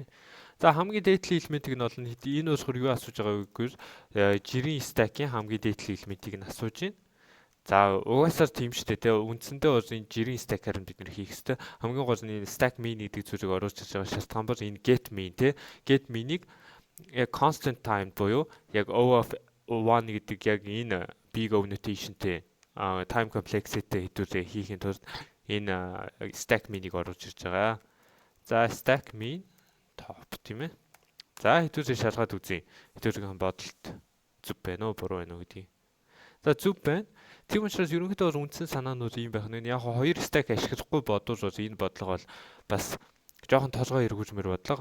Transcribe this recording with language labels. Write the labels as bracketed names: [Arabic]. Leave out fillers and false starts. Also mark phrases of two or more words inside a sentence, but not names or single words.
[Mongolian] За хамгийн дээдлийн элементийг нь бол энэ болохоор юу асууж байгаа вэ гэвэл жирийн stack-ийн хамгийн дээдлийн элементийг нь асууж байна. За угаасаар тийм шүү дээ. Үндсэндээ бол энэ жирийн stack-аар нь бид нэр хийх хэрэгтэй. Хамгийн гол нь энэ [English] stack min [Mongolian] гэдэг зүйлийг оруулж ирж байгаа шалтгаан бол энэ [English] get min [Mongolian] те. [English] Get min- [Mongolian] ийг яг [English] constant time [Mongolian] буюу яг [English] O of 1 [Mongolian] гэдэг яг энэ [English] big O notation- [Mongolian] тэй [English] time complexity [Mongolian] хэдүүлээ хийхин тулд энэ [English] stack min- [Mongolian] ийг оруулж ирж байгаа. За [English] stack min top [Mongolian] тийм ээ. За хэдүүлээ шалгаад үзье. Хэдүүлээ бодолт зүв байна уу, буруу байна уу гэдгийг. За зүв байна. Тийм учраас ерөнхийдөө бол үндсэн санаа нь ийм байх нь. Яг 2 stack ашиглахгүй бодвол бол энэ бодлого бол бас жоохон толгой эргүүлмээр бодлого.